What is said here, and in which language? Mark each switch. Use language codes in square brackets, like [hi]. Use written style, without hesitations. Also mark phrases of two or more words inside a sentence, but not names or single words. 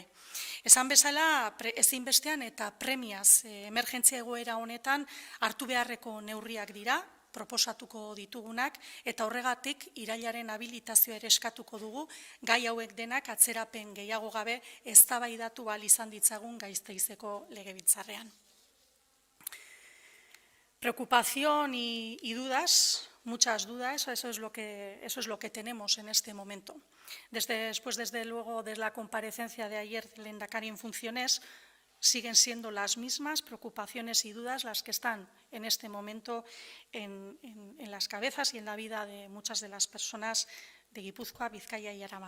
[eu] Esan bezala, ezinbestean eta premiaz emergentzia egoera honetan hartu beharreko neurriak dira, proposatuko ditugunak, eta horregatik irailaren habilitazioa ere eskatuko dugu, gai hauek denak atzerapen gehiago gabe eztabaidatu ahal izan ditzagun Gasteizeko legebiltzarrean. [es] Preocupación y dudas, muchas dudas, eso es lo que tenemos en este momento. Desde luego, desde la comparecencia de ayer del lehendakari en funciones, siguen siendo las mismas preocupaciones y dudas las que están en este momento en las cabezas y en la vida de muchas de las personas de Guipúzcoa, Vizcaya y Araba.